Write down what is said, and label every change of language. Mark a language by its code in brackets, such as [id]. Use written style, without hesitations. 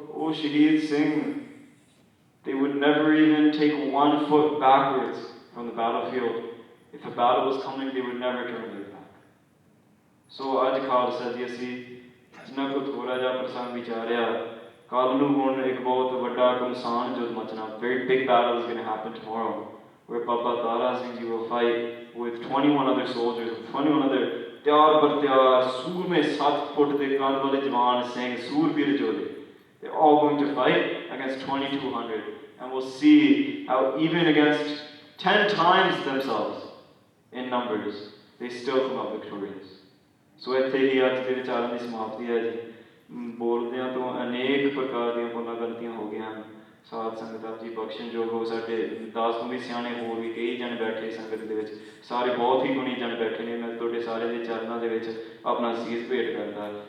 [en] O Shaheed Singh, they would never even take 1 foot backwards from the battlefield. If a battle was coming, they would never turn their back. [pa] So ਅੱਜ ਖਾਲਸਾ ਜੀ ਅਸੀਂ ਜਿੰਨਾ ਕੁ ਥੋੜਾ ਜਿਹਾ ਪ੍ਰਸੰਗ ਵਿਚਾਰਿਆ, ਕੱਲ ਨੂੰ ਹੁਣ ਇੱਕ ਬਹੁਤ ਵੱਡਾ ਘਮਸਾਨ ਜੁੱਧ ਮਚਣਾ. [en] Very big battle is going to happen tomorrow, where Baba Tara Singh ji will fight with 21 other soldiers, 21 other [pa] ਤਿਆਰ ਬਰ ਤਿਆਰ ਸੂਰਮੇ 7 ਫੁੱਟ ਦੇ ਕੰਧ ਵਾਲੇ ਜਵਾਨ ਸਿੰਘ ਸੂਰਬੀਰ ਜੋਧੇ. [en] They're all going to fight against 2,200, and we'll see how even against 10 times themselves in numbers, they still come out victorious. [pa] So ਇੱਥੇ ਹੀ ਅੱਜ ਦੇ ਵਿਚਾਰਾਂ ਦੀ ਸਮਾਪਤੀ ਹੈ ਜੀ. ਬੋਲਦਿਆਂ ਤੋਂ ਅਨੇਕ ਪ੍ਰਕਾਰ ਦੀਆਂ ਭੁੱਲਾਂ ਗਲਤੀਆਂ ਹੋ ਗਈਆਂ ਹਨ. ਸਾਧ ਸੰਗਤ ਜੀ ਬਖਸ਼ਣਯੋਗ ਹੋ. ਸਾਡੇ 10 ਤੋਂ ਵੀ ਸਿਆਣੇ ਹੋਰ ਵੀ ਕਈ ਜਣ ਬੈਠੇ ਸੰਗਤ ਦੇ ਵਿੱਚ, ਸਾਰੇ ਬਹੁਤ ਹੀ ਗੁਣੀ ਜਣ ਬੈਠੇ ਨੇ. ਮੈਂ ਤੁਹਾਡੇ ਸਾਰੇ ਦੇ ਚਰਨਾਂ ਦੇ ਵਿੱਚ ਆਪਣਾ ਸੀਸ ਭੇਟ ਕਰਦਾ.